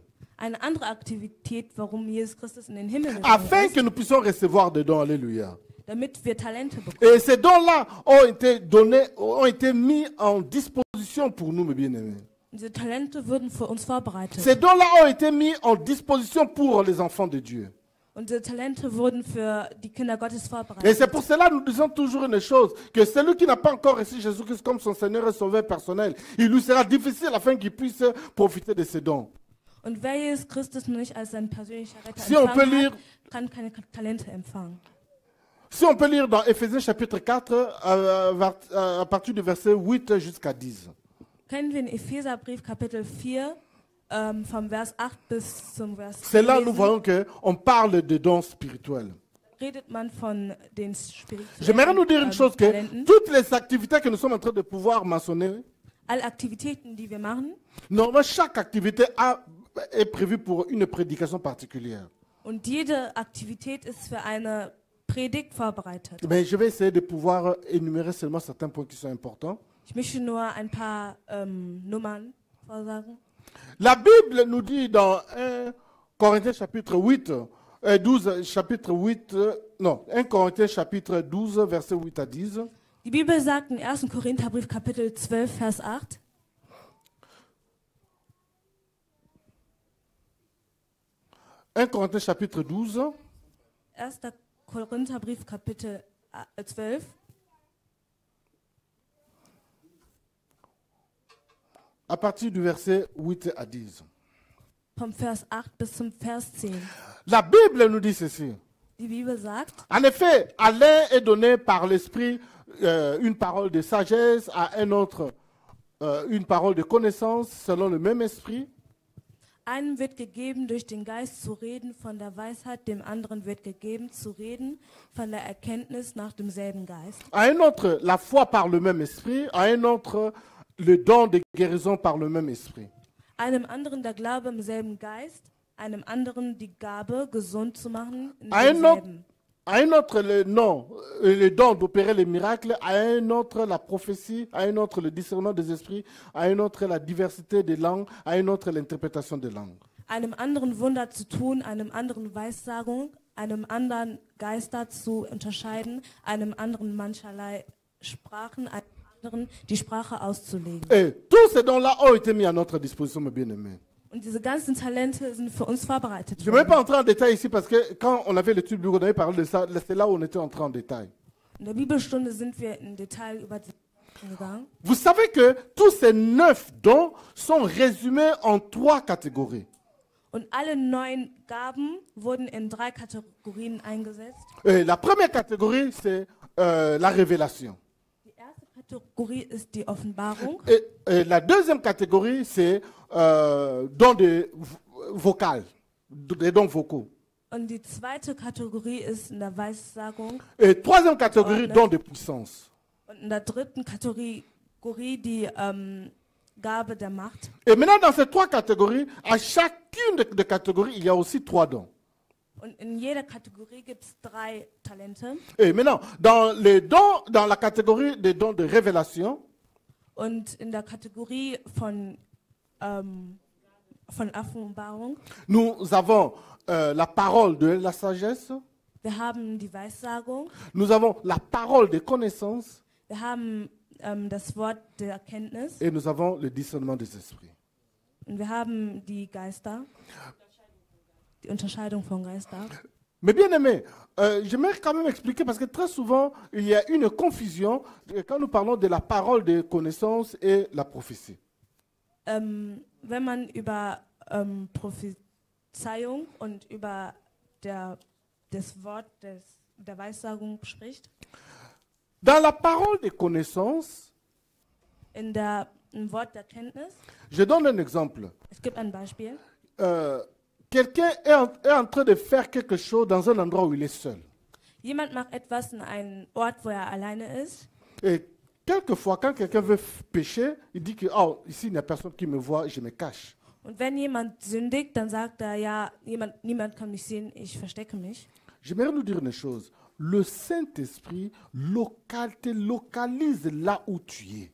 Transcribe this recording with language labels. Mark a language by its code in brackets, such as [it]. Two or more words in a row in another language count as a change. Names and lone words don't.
[de] Eine andere Aktivität, warum Jesus Christus in den Himmel gegangen [fr] Afin [de] ist, [fr] que nous puissions recevoir des dons, alléluia. [de] damit wir Talente bekommen. [fr] Et ces dons-là ont été donnés, ont été mis en disposition pour nous, mes bien-aimés. [de] Diese Talente wurden für uns vorbereitet. [fr] Ces dons-là ont été mis en disposition pour les enfants de Dieu. [de] Und diese Talente wurden für die Kinder Gottes [fr] Et c'est [de] vorbereitet. [fr] pour cela que nous disons toujours une chose, que celui qui n'a pas encore reçu Jésus-Christ comme son Seigneur et Sauveur personnel, il lui sera difficile afin qu'il puisse profiter de ces dons. [de] Und wer Jesus Christus noch nicht als sein persönlicher Retter [fr] Si on peut [de] empfangen [fr] lire, [de] hat, kann keine Talente empfangen. [fr] si on peut lire dans Éphésiens chapitre 4, à partir du verset 8 jusqu'à 10. [de] Können wir in Epheserbrief Kapitel 4 vom Vers 8 bis zum Vers [fr] C'est [de] 10 [fr] là où nous [de] lesen, [fr] voyons qu'on parle de dons spirituels. [de] redet man von den [fr] J'aimerais nous dire une chose, que [de] Talenten. [fr] toutes les activités que nous sommes en train de pouvoir mentionner, [de] Alle Aktivitäten, die wir machen, [fr] normalement chaque activité est prévue pour une prédication particulière. [de] und jede Aktivität ist für eine Predigt vorbereitet. [fr] Mais je vais essayer de pouvoir énumérer seulement certains points qui sont importants. [de] Ich möchte nur ein paar Nummern vorsagen. [fr] La Bible nous dit dans 1 Corinthiens chapitre 8, 12, chapitre 8, non, 1 Corinthiens chapitre 12, verset 8 à 10. [de] Die Bibel sagt in 1. Korintherbrief Kapitel 12, Vers 8. [fr] Corinthiens chapitre 12, [de] 1. Korintherbrief Kapitel 12. [fr] à partir du verset 8 à 10. [de] Vom Vers 8 bis zum Vers 10. [fr] La Bible nous dit ceci. [de] Die Bibel sagt, [fr] En effet, à l'un est donné par l'Esprit une parole de sagesse, à un autre une parole de connaissance selon le même Esprit. [de] einem wird gegeben, durch den Geist zu reden von der Weisheit, dem anderen wird gegeben, zu reden von der Erkenntnis nach demselben Geist. [fr] À un autre, la foi par le même Esprit. À un autre, le don de guérison par le même Esprit. [de] Einem anderen der Glaube im selben Geist, einem anderen die Gabe, gesund zu machen, in [fr] À un autre, [de] demselben. [fr] à un autre le don d'opérer les miracles. À un autre, la prophétie. À un autre, le discernement des esprits. À un autre, la diversité des langues. À un autre, l'interprétation des langues. [de] Einem anderen Wunder zu tun, einem anderen Weissagung, einem anderen Geister zu unterscheiden, einem anderen mancherlei Sprachen, einem anderen die Sprache auszulegen. [fr] Et tous ces dons-là ont été mis à notre disposition, mes bien-aimés. [de] Und diese ganzen Talente sind für uns vorbereitet [fr] Je ne vais [de] worden. [fr] pas entrer en détail ici parce que quand on avait l'étude biblique, on avait parlé de ça. C'est là où on était entré en détail. [de] In der Bibelstunde sind wir im Detail über die Sachen gegangen. [fr] Vous savez que tous ces 9 dons sont résumés en 3 catégories. [de] Und alle 9 Gaben wurden in 3 Kategorien eingesetzt. [fr] Et la première catégorie, c'est la révélation. [de] Die erste Kategorie ist die Offenbarung. [fr] Et la deuxième catégorie, c'est dons vocales, des dons vocaux. [de] Und die zweite Kategorie ist in der Weissagung. [fr] Et troisième catégorie, Oh, dons de puissance. [de] Und in der dritten Kategorie die Gabe der Macht. [fr] Et maintenant, dans ces 3 catégories, à chacune des catégories, il y a aussi 3 dons. [de] Und in jeder Kategorie gibt es 3 Talente. [fr] Et maintenant, dans les dons, dans la catégorie des dons de révélation, [de] Und in der Kategorie von Offenbarung, [fr] nous avons la parole de la sagesse, [de] wir haben die Weissagung, [fr] nous avons la parole de connaissance [de] wir haben das Wort der Erkenntnis [fr] et nous avons le discernement des esprits. [de] und wir haben die Geister, die Unterscheidung von Geister. [fr] Mais bien aimé, j'aimerais quand même expliquer parce que très souvent, il y a une confusion quand nous parlons de la parole de connaissance et la prophétie. [de] Wenn man über Prophezeiung und über das Wort der Weissagung spricht, [fr] Dans la parole de connaissance, [de] im Wort der Kenntnis, [fr] je donne un exemple. [de] es gibt ein Beispiel. [fr] Quelqu'un est en train de faire quelque chose dans un endroit où il est seul. [de] Jemand macht etwas in einem Ort, wo er alleine ist. [fr] Et quelquefois, quand quelqu'un veut pécher, il dit que oh, ici, il n'y a personne qui me voit, je me cache. [de] Und wenn jemand sündigt, dann sagt er, ja, niemand kann mich sehen, ich verstecke mich. [fr] J'aimerais nous dire une chose. Le Saint-Esprit te localise là où tu es.